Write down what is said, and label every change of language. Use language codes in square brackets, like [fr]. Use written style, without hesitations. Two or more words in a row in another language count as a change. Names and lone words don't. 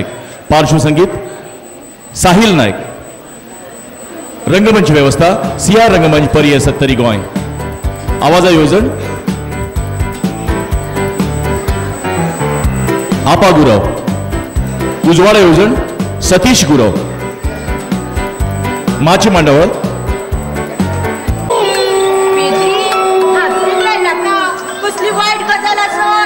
[kok] पार्श्वसंगीत साहिल नायक, रंगमंच व्यवस्था सियार रंगमंच परिये 70 गोंय, आवाजा येवजण आपा गुरव, उजवाडा येवजण सतीश गुरव, माची मांडवळ कसली वाईट गजाल आसत